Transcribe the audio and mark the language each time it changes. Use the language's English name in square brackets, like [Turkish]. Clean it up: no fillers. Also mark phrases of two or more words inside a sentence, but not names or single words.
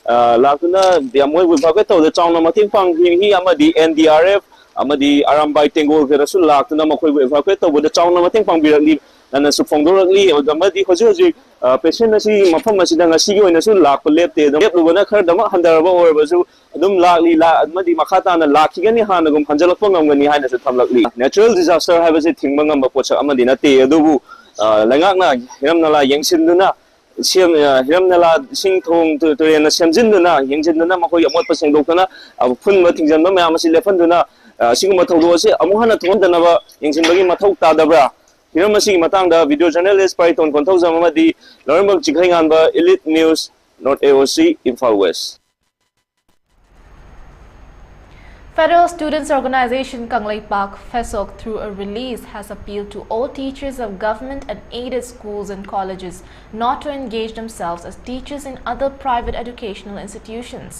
[Manipuri] yamoi evacuate tawda chawna mating pang hi amadi NDRF amadi arambai tengol kerasu laktuna makoi evacuate tawda chawna mating pang birakli nana su phongdorakli amadi hoji patient asi mafam asida ngasi gi oina su lakpa lepte dam lubana khar dama handaraba orbasu adum lakli la amadi makhata na lakhigani hanagum hanjalakpa ngamgani haina su thamlakli [English] natural disaster [Manipuri] habase thingba ngamba pocha amadi na te adubu langakna hiramnala yengsinduna siam hiramnala singthong turena semjinduna yengjinduna makoi amotpa sengdokana phunba thingjanba mayam asi lefanduna siguma thawdo ase amuhana thondanaba yengsinbagi mathau tadabra hiram asi matangda [English] video journalist [Manipuri] Python Konthozam amadi Lorembang Chikhainganba Elite News North AOC Imphal West. [English] Federal Students Organization Kanglei Park FESOC through a release has appealed to all teachers of government and aided schools and colleges not to engage themselves as teachers in other private educational institutions.